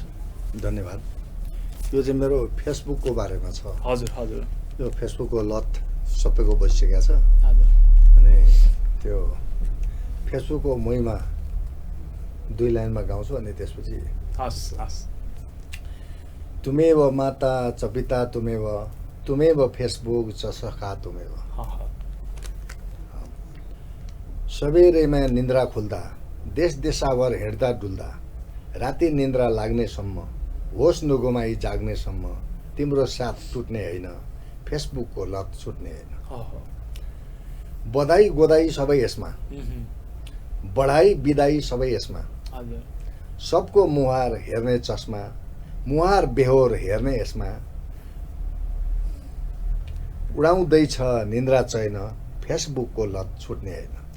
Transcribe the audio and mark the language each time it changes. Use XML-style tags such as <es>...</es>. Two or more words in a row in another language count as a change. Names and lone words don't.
<ne>धन्यवाद। यो चाहिँ मेरो फेसबुकको बारेमा छ। हजुर हजुर। यो फेसबुकको लत सबैको बसिसकेको छ। हजुर। अनि त्यो फेसबुकको महिमा 2 लाइनमा गाउँछु अनि त्यसपछि हस् हस्।</ne> <sa>तुमेव माता च पिता तुमेव फेसबुक च सखा तुमेव।</sa> <ne>सबेरैमा निन्द्रा खुल्दा, देश देशाभर हेर्दा डुल्दा, राति निन्द्रा लाग्नेसम्म, होस नगुमाई जाग्नेसम्म तिम्रो साथ टुट्ने होइन, फेसबुकको लत छुट्ने होइन। बधाई गोदाई सबै यसमा, बढाई बिदाई सबै यसमा, सबको मुहार हेर्ने चस्मा, मुहार बेहोर हेर्ने यसमा, उडाउँदैछ निन्द्रा चैन फेसबुकको लत छुट्ने होइन।</ne>